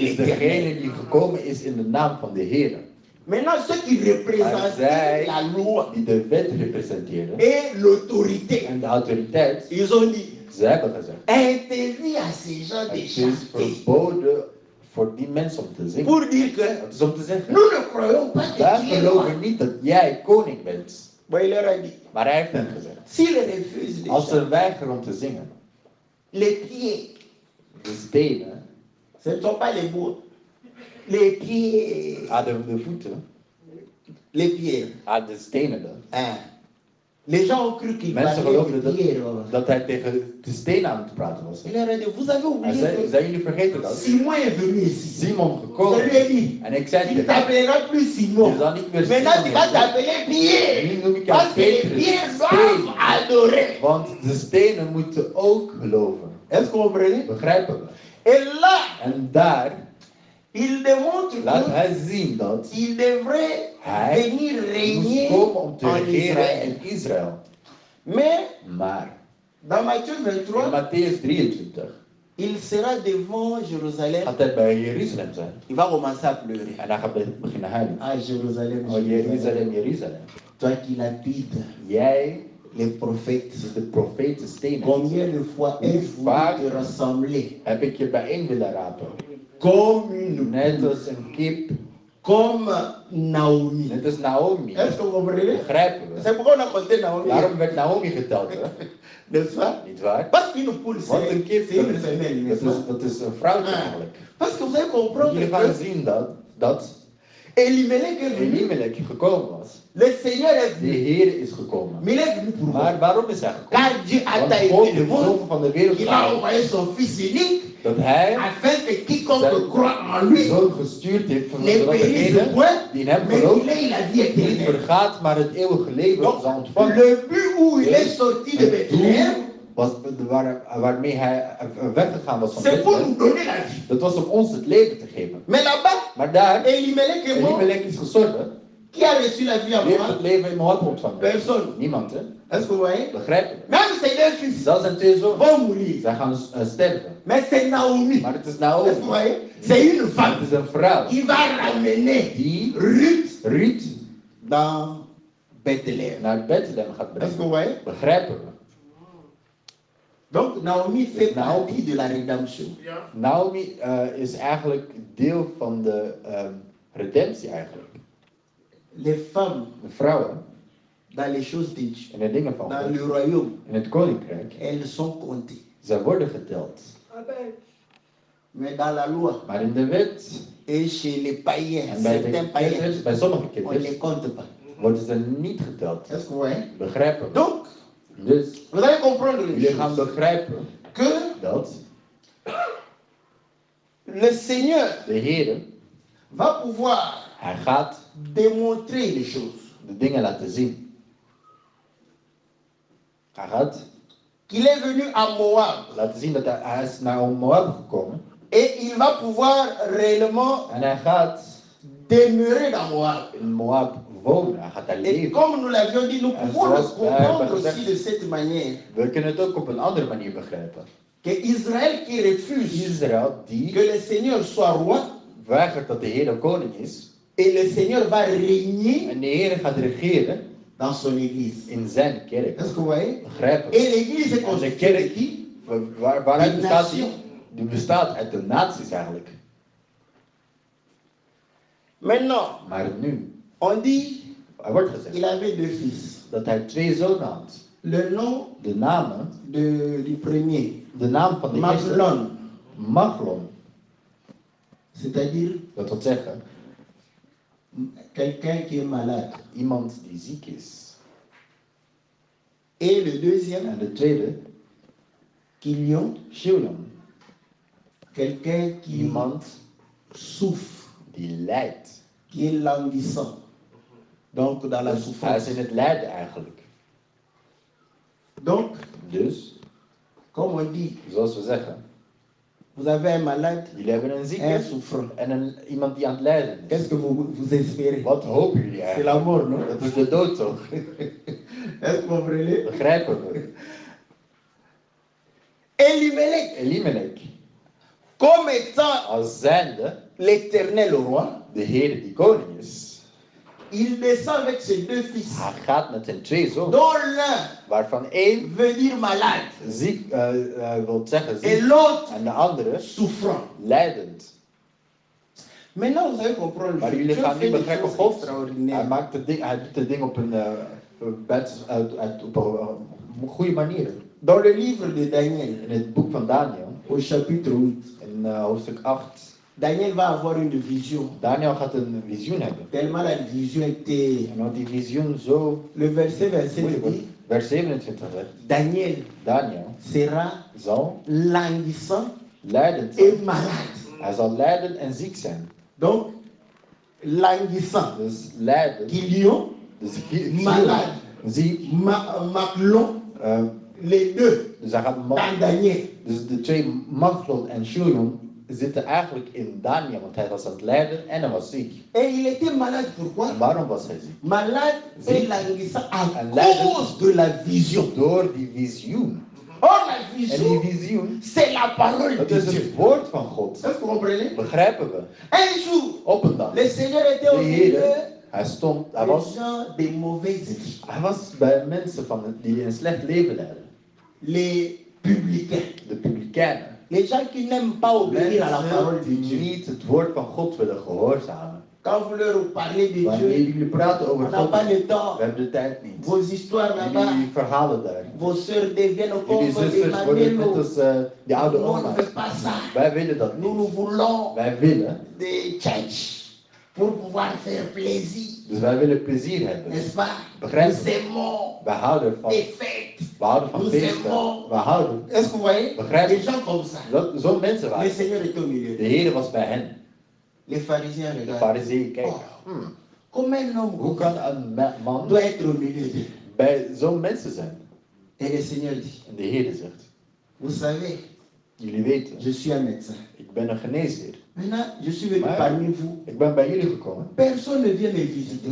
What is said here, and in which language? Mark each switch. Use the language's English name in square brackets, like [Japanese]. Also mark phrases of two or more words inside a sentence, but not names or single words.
[Dutch] is [French] l'Éternel. [Dutch] degene die gekomen is in de naam van de Heer. [French] Maintenant, ceux qui représentaient la loi [Dutch] Die de wet representeerden [French] et l'autorité, [Dutch] en de autoriteit, [French] ils ont dit, [Dutch] ze hebben gezegd, [French] interdit à ces gens de [Dutch] het is [French] chanter. [Dutch] verboden voor die mensen om te zingen. [French] Pour dire que [Dutch] Het is om te zeggen, [French] nous ne croyons pas que [Dutch] wij [French] tu es roi. [Dutch] geloven niet dat jij koning bent. [French] Bon, il leur a dit, [Dutch] Maar hij heeft hen gezegd, [French] s'ils refusent de [Dutch] als [French] chanter, [Dutch] ze weigeren om te zingen, [French] les pieds, [Dutch] de stenen [French] ce ne sont pas les bois, les pieds, [Dutch] aan de voeten, [French] les pieds. [Dutch] aan de stenen dan. [French] Hein. Les gens ont cru qu'il [Dutch] Mensen [French] parlait [Dutch] geloofden [French] de pierre. [Dutch] dat hij tegen de stenen aan het praten was. [French] Il leur a dit, vous avez [Dutch] En [French] oublié [Dutch] zijn jullie vergeten [French] que [Dutch] dat? [French] Simon est venu ici. [Dutch] Simon [French] Je [Dutch] gekomen. [French] lui ai dit, [Dutch] En ik zei [French] tu ne [Dutch] tegen hem, [French] t'appelleras plus Simon. [Dutch] je zal niet meer [French] Maintenant, tu [Dutch] Simon [French] vas [Dutch] heten. [French] t'appeler Pierre. [Dutch] Nu noem ik jou [French] Parce que les [Dutch] Petrus, [French] pierres [Dutch] steen. [French] doivent adorer. [Dutch] Want de stenen moeten ook geloven. [French] Est-ce que vous comprenez? [Dutch] Begrijpen we? [French] Et là, [Dutch] En daar [French] il démontre [Dutch] laat hij zien dat [French] qu'il devrait [Dutch] hij [French] venir [Dutch] moest [French] régner [Dutch] komen om te [French] en [Dutch] regeren [French] Israël. [Dutch] in Israël. [French] Mais [Dutch] Maar [French] dans Matthieu [Dutch] in [French] 23, [Dutch] Matthäus 23 [French] il sera devant Jérusalem. [Dutch] gaat hij bij Jeruzalem zijn. [French] Il va commencer à pleurer. [Dutch] En hij gaat beginnen huilen. [French] Ah, Jérusalem, [Dutch] Oh, Jeruzalem, Jeruzalem. [French] Toi qui lapides [Dutch] Jij [French] les prophètes. [Dutch] is de profeten stenen. [French] Combien de fois ai-je [Dutch] Vaak [French] voulu te rassembler [Dutch] heb ik je bijeen willen rapen. [French] comme une [Dutch] Net als een kip, [French] comme Naomi. [Dutch] Net als Naomi. [French] Est-ce que vous comprenez? [Dutch] Begrijpen we. [French] C'est pourquoi on a compté Naomi. [Dutch] Waarom werd Naomi geteld, hè? [French] N'est-ce pas? [Dutch] Niet waar? [French] Parce qu'une poule, [Dutch] Want een kip, [French] c'est une femelle, n'est-ce pas? [Dutch] dat is een vrouwtje eigenlijk. [French] Parce que vous allez comprendre [Dutch] Jullie gaan [French] que [Dutch] zien dat [French] Elimelech est venu, [Dutch] Elimelech gekomen was. [French] le Seigneur est [Dutch] De [French] venu. [Dutch] Heer is gekomen. [French] Mais il est venu pour moi. [Dutch] Maar waarom is hij gekomen? [French] Car Dieu a [Dutch] Want [French] taillé [Dutch] God [French] le [Dutch] is [French] monde. [Dutch] zo van de wereld [French] Il a [Dutch] gehouden [French] envoyé son Fils unique [Dutch] dat hij [French] afin que quiconque [Dutch] zijn [French] croit en lui [Dutch] zoon gestuurd heeft van [French] ne [Dutch] zodat [French] périsse [Dutch] degene [French] point, [Dutch] die in hem [French] mais [Dutch] gelooft [French] qu'il ait la vie [Dutch] niet [French] éternelle. [Dutch] vergaat, maar het eeuwige leven [French] Donc, [Dutch] zal ontvangen. [French] le but où il est sorti de Bethléem, [Dutch] Was waarmee hij weggegaan was van [French] c'est pour [Dutch] Bethlehem. [French] nous donner la vie. [Dutch] Dat was om ons het leven te geven. [French] Mais là-bas, [Dutch] Maar daar, [French] Elimelech est mort. [Dutch] Elimelech is gestorven. [French] Qui a reçu la vie à [Dutch] Wie heeft [French] moi? [Dutch] het leven in Moab ontvangen? [French] Personne. [Dutch] Niemand, hè? [French] Est-ce que vous voyez? [Dutch] Begrijpen we? [French] Même ses deux fils [Dutch] Zelfs zijn twee zonen. [French] vont mourir. [Dutch] Zij gaan sterven. [French] Mais c'est Naomi. [Dutch] Maar het is [French] Est-ce [Dutch] Naomi. [French] que vous voyez? C'est une [Dutch] Het [French] femme [Dutch] is een vrouw [French] qui va ramener [Dutch] die [French] Ruth [Dutch] Ruth [French] dans Bethléem. [Dutch] naar Bethlehem gaat [French] Est-ce que [Dutch] brengen. [French] vous voyez? [Dutch] Begrijpen we? [French] Donc Naomi fait [Dutch] Naomi. [French] partie de la rédemption. [Dutch] Naomi is eigenlijk deel van de redemptie eigenlijk. [French] Les femmes [Dutch] De vrouwen [French] dans les choses de Dieu, [Dutch] in de dingen van [French] dans [Dutch] God, [French] le royaume, [Dutch] in het koninkrijk, [French] elles sont comptées. [Dutch] zij worden geteld. [French] Mais dans la loi [Dutch] Maar in de wet [French] et chez les païens, [Dutch] en bij [French] certains [Dutch] de [French] païens, [Dutch] kinders, bij sommige [French] on ne les [Dutch] kinderen, [French] compte pas. [Dutch] worden ze niet geteld. [French] Est-ce que vous voyez? [Dutch] Begrijpen we? [French] Donc, [Dutch] Dus [French] vous allez comprendre une [Dutch] jullie gaan [French] chose, [Dutch] begrijpen [French] que [Dutch] dat [French] le Seigneur [Dutch] de Heer, [French] va pouvoir [Dutch] hij gaat [French] démontrer les choses. [Dutch] de dingen laten zien. Hij gaat [French] Qu'il est venu à Moab [Dutch] laten zien dat hij is naar Moab gekomen. [French] et il va pouvoir réellement [Dutch] En hij gaat [French] demeurer dans Moab. [Dutch] in Moab wonen. Hij gaat daar [French] Et [Dutch] leven. [French] comme nous l'avions dit, nous [Dutch] En [French] pouvons le [Dutch] zoals wij [French] comprendre [Dutch] hebben gezegd, [French] aussi de cette manière [Dutch] we kunnen het ook op een andere manier begrijpen. [French] que Israël qui refuse [Dutch] Israël die [French] que le Seigneur soit roi [Dutch] weigert dat de Heer de koning is. [French] et le Seigneur va régner [Dutch] En de Heer gaat regeren [French] dans son église. [Dutch] in zijn kerk. [French] Est-ce que vous voyez? [Dutch] Begrijpen we? [French] Et l'église est [Dutch] En de [French] constituée de [Dutch] kerk, [French] qui? [Dutch] waaruit [French] De [Dutch] bestaat die? [French] nation. [Dutch] Die bestaat uit de naties eigenlijk. [French] Maintenant, [Dutch] Maar nu, [French] on dit [Dutch] er wordt [French] qu'il [Dutch] gezegd [French] avait deux fils. [Dutch] dat hij twee zonen had. [French] Le nom [Dutch] De namen, [French] du premier, [Dutch] de naam van de eerste, [French] Maglon, [Dutch] Maglon. [French] c'est-à-dire [Dutch] Dat wil zeggen, [French] quelqu'un qui est malade. [Dutch] iemand die ziek is. [French] Et le deuxième, [Dutch] En de tweede, [French] Kilion, [Dutch] Shilom. [French] quelqu'un qui [Dutch] Iemand [French] souffre, [Dutch] die lijdt. [French] qui est languissant. Donc dans la [Dutch] Dus hij is [French] souffrance. [Dutch] in het lijden eigenlijk. [French] Donc, [Dutch] Dus, [French] comme on dit, [Dutch] zoals we zeggen, [French] vous avez un malade, [Dutch] jullie hebben een [French] un [Dutch] zieke [French] souffrant. [Dutch] en iemand die aan het lijden is. [French] Qu'est-ce que vous espérez? [Dutch] Wat hopen jullie [French] C'est la [Dutch] eigenlijk? [French] mort, non? [Dutch] Dat is de dood toch? [French] Est-ce que vous comprenez? [Dutch] Begrijpen we? [French] Elimelech, [Dutch] Elimelech, [French] comme étant [Dutch] als zijnde [French] l'éternel roi, [Dutch] de Heer die koning is, [French] il descend avec ses deux fils, [Dutch] hij gaat met zijn twee zonen, [French] dont l'un [Dutch] waarvan één [French] veut dire malade [Dutch] ziek wil zeggen [French] et [Dutch] ziek [French] l'autre [Dutch] en de andere [French] souffrant. [Dutch] lijdend. [French] Maintenant, vous allez comprendre. [Dutch] Maar [French] Dieu [Dutch] jullie gaan [French] fait [Dutch] nu [French] des [Dutch] begrijpen, [French] choses [Dutch] God, hij, [French] extraordinaires. [Dutch] maakt hij doet de ding op een op een goede manier. [French] Dans le livre de Daniel, [Dutch] In het boek van Daniel, [French] au chapitre 8, [Dutch] in hoofdstuk 8, [French] Daniel va avoir une vision. [Dutch] Daniel gaat een visioen hebben. [French] Tellement la vision était. [Dutch] En wat die visioen zo [French] Le verset [Dutch] moeilijk wordt, [French] dit [Dutch] vers 27 zegt, [French] Daniel [Dutch] Daniel [French] sera [Dutch] zal [French] languissant [Dutch] lijdend zijn. [French] et malade. [Dutch] Hij zal lijden en ziek zijn. [French] Donc, languissant, [Dutch] Dus lijden, [French] Kilion, [Dutch] dus [French] malade, [Dutch] ziek. [French] Maclon, les deux [Dutch] Dus hij gaat [French] dans Daniel. [Dutch] dus de twee Maglon en Shilom zitten eigenlijk in Daniel, want hij was aan het lijden en hij was ziek. [French] Et il était malade, pourquoi? [Dutch] En waarom was hij ziek? [French] Malade et [Dutch] Ziek. [French] languissant à [Dutch] En lijden. [French] cause de la vision. [Dutch] Door die visioen. [French] Or, la [Dutch] En die [French] vision, [Dutch] visioen, [French] c'est la parole [Dutch] dat [French] de [Dutch] is [French] Dieu. [Dutch] het woord van God. [French] Est-ce que vous comprenez? [Dutch] Begrijpen we? [French] Un jour, [Dutch] Op een dag. [French] le Seigneur était au [Dutch] De [French] milieu [Dutch] Heer, hij [French] des [Dutch] was, [French] gens de mauvais esprits, [Dutch] hij was bij mensen die een slecht leven leiden. [French] les publicains, [Dutch] De publikeinen. [French] les gens qui n'aiment pas obéir à la parole [Dutch] Mensen [French] de [Dutch] die [French] Dieu. [Dutch] niet het woord van God willen gehoorzamen. [French] Quand vous leur parlez de [Dutch] Wanneer [French] Dieu, [Dutch] jullie praten [French] on [Dutch] over [French] n'a [Dutch] God, [French] pas le temps. [Dutch] we hebben de tijd niet. [French] Vos histoires là-bas, [Dutch] Jullie verhalen daar. [French] vos sœurs deviennent comme [Dutch] Jullie [French] des [Dutch] zusters worden net [French] mamelos. [Dutch] als die oude [French] Nous, on ne [Dutch] oma's. [French] veut pas ça. [Dutch] Wij willen dat [French] Nous, nous [Dutch] niet. [French] voulons [Dutch] Wij willen, [French] des church pour pouvoir faire plaisir. [Dutch] dus wij willen plezier hebben. [French] N'est-ce pas? [Dutch] Begrijp [French] Nous [Dutch] je? [French] aimons [Dutch] Wij houden ervan. [French] des fêtes. [Dutch] We houden van [French] Nous [Dutch] feesten. [French] aimons. [Dutch] We houden. [French] Est-ce que vous voyez? [Dutch] Begrijp [French] Des [Dutch] je? [French] gens comme ça. [Dutch] Zo'n mensen [French] Le [Dutch] waren. [French] Seigneur est au milieu. [Dutch] De Heer was bij hen. [French] Les pharisiens [Dutch] De [French] regardent. [Dutch] fariseeën kijken. [French] Oh, comment un homme [Dutch] Hoe kan een man [French] doit être au milieu d'eux? [Dutch] bij zo'n mensen zijn? [French] Et le Seigneur dit, [Dutch] En de Heer zegt, [French] vous savez, [Dutch] jullie weten, [French] je suis un médecin. [Dutch] ik ben een geneesheer. [French] Maintenant, je suis venu [Dutch] Maar [French] parmi vous. [Dutch] ik ben bij jullie gekomen. [French] Personne ne vient me visiter.